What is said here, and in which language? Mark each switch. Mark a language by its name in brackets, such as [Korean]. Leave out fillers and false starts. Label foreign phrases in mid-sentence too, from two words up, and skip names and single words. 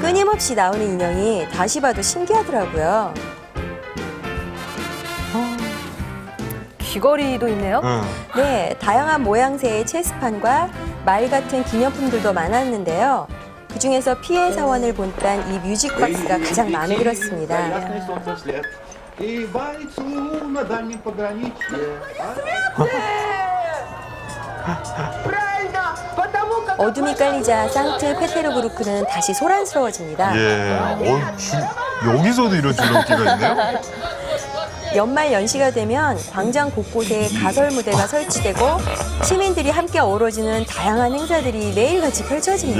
[Korean] 끊임없이 나오는 인형이 다시 봐도 신기하더라고요. 귀걸이도 있네요. 응. 네, 다양한 모양새의 체스판과 말 같은 기념품들도 많았는데요. 그중에서 피해 사원을 본딴 이 뮤직박스가 가장 마음에 들었습니다. [Russian] Ясное солнце вслед. И валится на дальнем пограничье. [Korean] 어둠이 깔리자 상트 페테르부르크는 다시 소란스러워집니다. 예. 여기서도 이런 줄넘기가 있네요. 연말 연시가 되면 광장 곳곳에 가설 무대가 설치되고 시민들이 함께 어우러지는 다양한 행사들이 매일같이 펼쳐집니다.